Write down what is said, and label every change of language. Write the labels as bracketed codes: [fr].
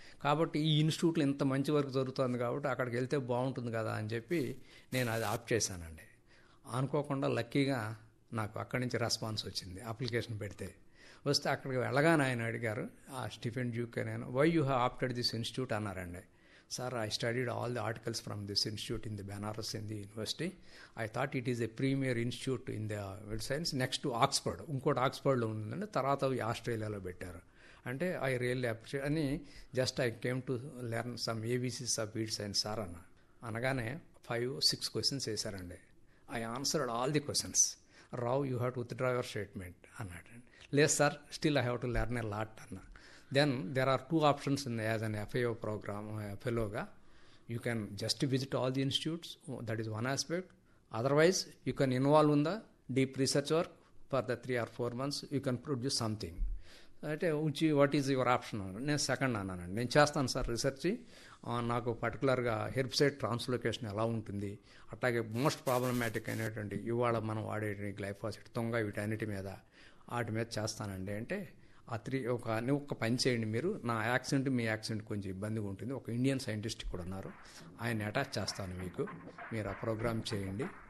[te] కాబట్టి ఈ ఇన్స్టిట్యూట్లో ఇంత మంచి వర్క్ జరుగుతుంది కాబట్టి అక్కడికి వెళ్తే బాగుంటుంది కదా అని చెప్పి నేను అది ఆప్ట్ చేశానండి. అనుకోకుండా లక్కీగా నాకు అక్కడి నుంచి రెస్పాన్స్ వచ్చింది. అప్లికేషన్ పెడితే వస్తే అక్కడికి వెళ్ళగానే ఆయన అడిగారు, ఆ స్టీఫెన్ డ్యూక్, నేను, [en] why you have opted this institute [te] అన్నారండి. [en] Sir, I studied all the articles from this institute in the Banaras in the university. I thought it is a premier institute in the world science next to Oxford. [te] ఇంకోటి ఆక్స్ఫర్డ్లో ఉందండి, తర్వాత ఆస్ట్రేలియాలో పెట్టారు. అంటే [en] I really appreciate అని, just I came to learn some ABCs of weed science sir [te] అనగానే 5-6 questions వేశారండి. [en] I answered all the questions. Rao, you have to withdraw your statement [te] అన్నాడు. లేదు sir, [en] still I have to learn a lot [te] అన్నా. [en] Then there are 2 options as an FAO program fellow-ga. You can just visit all the institutes, that is one aspect. Otherwise, you can involve in the deep research work for the 3 or 4 months. You can produce something. అంటే what is your option? [te] నేను second అన్నానండి. నేను చేస్తాను sir research, నాకు పర్టికులర్గా herbicide translocation ఎలా ఉంటుంది, అట్లాగే మోస్ట్ ప్రాబ్లమాటిక్ అయినటువంటి ఇవాళ మనం వాడే గ్లైఫోసైడ్, తొంగ, వీటన్నిటి మీద వాటి మీద చేస్తానండి. అంటే ఆ 3 ఒక పని చేయండి మీరు, నా యాక్సిడెంట్ మీ యాక్సిడెంట్ కొంచెం ఇబ్బందిగా ఉంటుంది, ఒక ఇండియన్ సైంటిస్ట్ కూడా ఉన్నారు, ఆయన అటాచ్ చేస్తాను మీకు, మీరు ఆ ప్రోగ్రామ్ చేయండి.